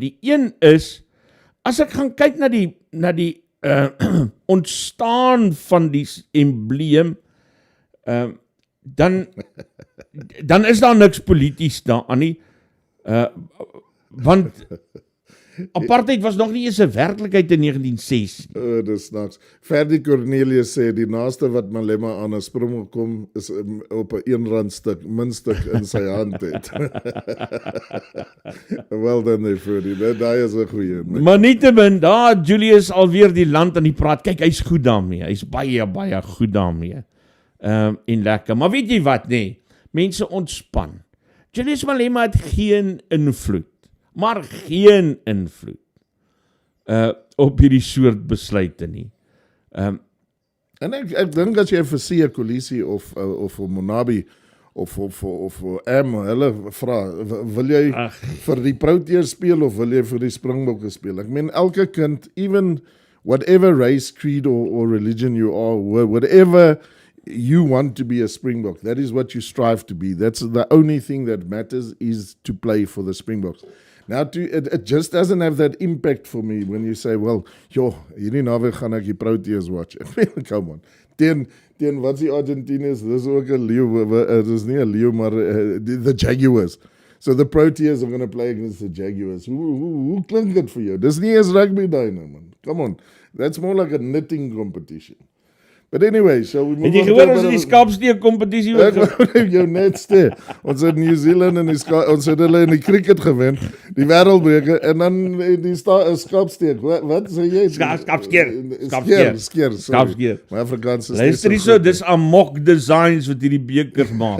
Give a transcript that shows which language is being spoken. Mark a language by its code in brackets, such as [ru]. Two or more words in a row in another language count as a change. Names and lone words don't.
[af] Die een is, as ek gaan kyk na die ontstaan van die embleem, dan is daar niks polities daaraan nie, want Apartheid was nog nie eens 'n werklikheid in 1906 nie. Dis niks. Ferdi Cornelius sê die naaste wat Malema aan 'n Springbok kom is op 'n R1 stuk, muntstuk in sy hand het. [en] Well done there, [af] Ferdi. Daai is 'n goeie. Maar nietemin, daar het Julius alweer die land aan die praat. Kyk, hy's goed daarmee. Hy's baie goed daarmee. En lekker. Maar weet jy wat, nee? Mense ontspan. Julius Malema het geen invloed. Maar geen invloed op hierdie soort besluite nie. En ek dink as jy vir Siya Kolisi of Monabi of hulle vra, wil jy vir die Proteas speel of wil jy vir die Springbokke speel? Ek meen elke kind, [en] even whatever race, creed or religion you are, whatever you want to be a Springbok, that is what you strive to be. That's the only thing that matters, is to play for the Springboks. Now, it just doesn't have that impact for me when you say, well, [af] hierdie naweek gaan ek die Proteas watch. [en] Come on. [af] Teen wat is die Argentinians? Dis ook 'n leeu, dis nie 'n leeu, maar the Jaguars. [en] So the Proteas are going to play against the Jaguars. [af] Hoe klink dit vir jou? Dis nie eens rugby daai nou, man. [en] Come on. That's more like a knitting competition. But anyway, so we move on. [af] Het jy gehoor ons in die Skaapsteek kompetisie Ek wou jou net sê, ons het New Zealand en ons het hulle in die cricket gewen, die wêreldbeker, en dan die Skaapsteek. Wat sê jy? Skaapskeer. My Afrikaans is luister hier so, dis amok designs wat hierdie bekers maak.